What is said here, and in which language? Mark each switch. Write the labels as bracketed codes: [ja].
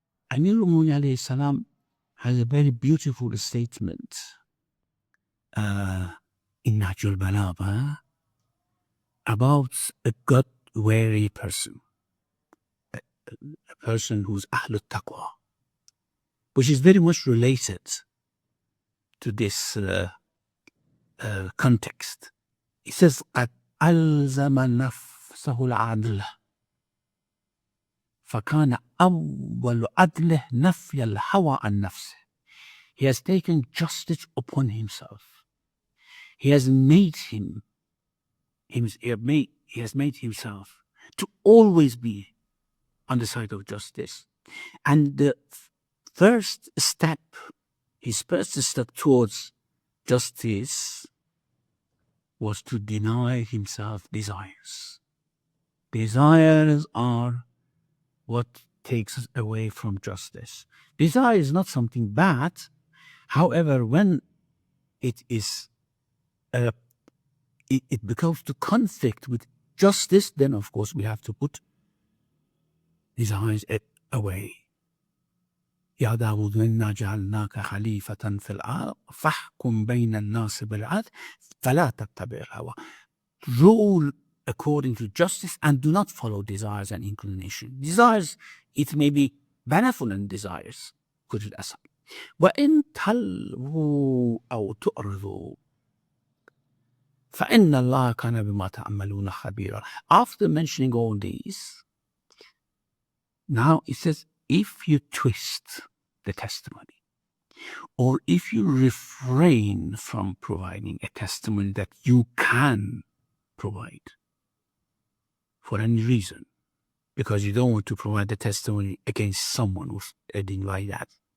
[en] Amir al-Mu'minin alayhi salam has a very beautiful statement in Nahj al-Balagha about a God-wary person, a person who's Ahl al-Taqwa, which is very much related to this context. He says, [ar] قَدْ أَلْزَمَ نَفْسَهُ الْعَدْلَ فَكَانَ أَوَّلُ عَدْلِهِ نَفْيَ الْهَوَىٰ عَنْ نَفْسِهِ. [en] He has taken justice upon himself. He has made himself to always be on the side of justice. And the first step, his first step towards justice was to deny himself desires. Desires are what takes us away from justice. Desire is not something bad. However, when it is it becomes to conflict with justice, then of course we have to put desires away. [ar] يا داود إنا جعلناك خليفة في الأرض فاحكم بين الناس بالعدل فلا تتبع الهوى. [en] Rule according to justice and do not follow desires and inclination. Desires, it may be benevolent desires. Put it aside. [ar] وإن تلووا أو تعرضوا فإن الله كان بما تعملون خبيرا. [en] After mentioning all these, now it says, if you twist the testimony, or if you refrain from providing a testimony that you can provide for any reason, because you don't want to provide the testimony against someone who's anything like that.